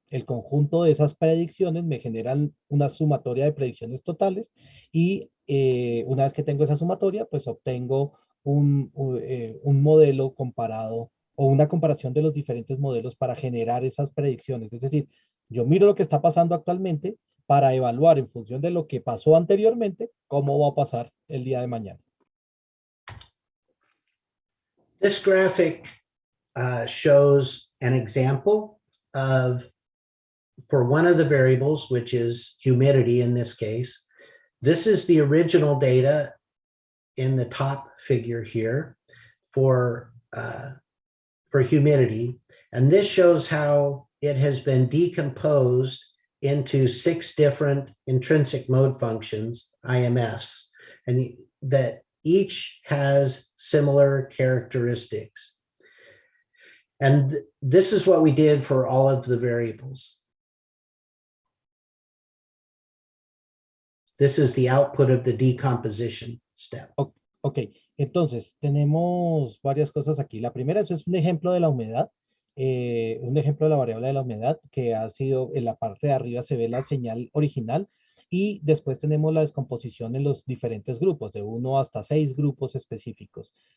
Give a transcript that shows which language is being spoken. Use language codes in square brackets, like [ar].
[es] El conjunto de esas predicciones me generan una sumatoria de predicciones totales y una vez que tengo esa sumatoria, pues obtengo un modelo comparado o una comparación de los diferentes modelos para generar esas predicciones. Es decir, yo miro lo que está pasando actualmente para evaluar en función de lo que pasó anteriormente, cómo va a pasar el día de mañana. [en] This graphic shows an example of, for one of the variables, which is humidity in this case. This is the original data in the top figure here for humidity. And this shows how it has been decomposed into 6 different intrinsic mode functions, IMFs, and that each has similar characteristics. And this is what we did for all of the variables. This is the output of the decomposition step. [es] Ok, entonces tenemos varias cosas aquí. La primera, eso es un ejemplo de la humedad, un ejemplo de la variable de la humedad que ha sido, en la parte de arriba se ve la señal original y después tenemos la descomposición en los diferentes grupos, de 1 hasta 6 grupos específicos.